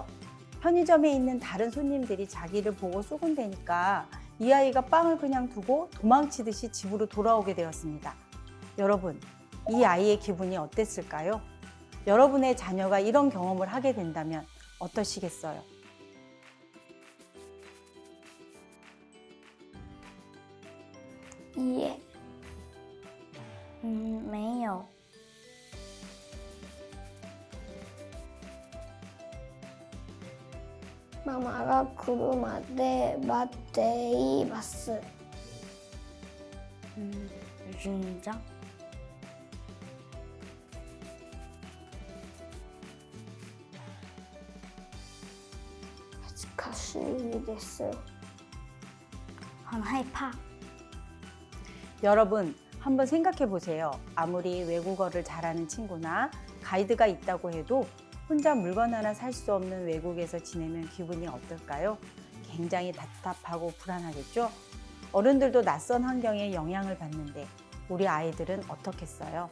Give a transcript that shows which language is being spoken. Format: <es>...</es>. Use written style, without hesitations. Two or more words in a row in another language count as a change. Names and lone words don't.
<ko>편의점에 있는 다른 손님들이 자기를 보고 쏘곤대니까 이 아이가 빵을 그냥 두고 도망치듯이 집으로 돌아오게 되었습니다. 여러분, 이 아이의 기분이 어땠을까요? 여러분의 자녀가 이런 경험을 하게 된다면 어떠시겠어요?</ko> <zh>也，没有。</zh> <ja>ママが来るまで待っています。緊張。恥ずかしいです。</ja> <zh>很害怕。</zh> <ko>여러분, 한번 생각해 보세요. 아무리 외국어를 잘하는 친구나 가이드가 있다고 해도 혼자 물건 하나 살 수 없는 외국에서 지내면 기분이 어떨까요? 굉장히 답답하고 불안하겠죠? 어른들도 낯선 환경에 영향을 받는데 우리 아이들은 어떻겠어요?</ko>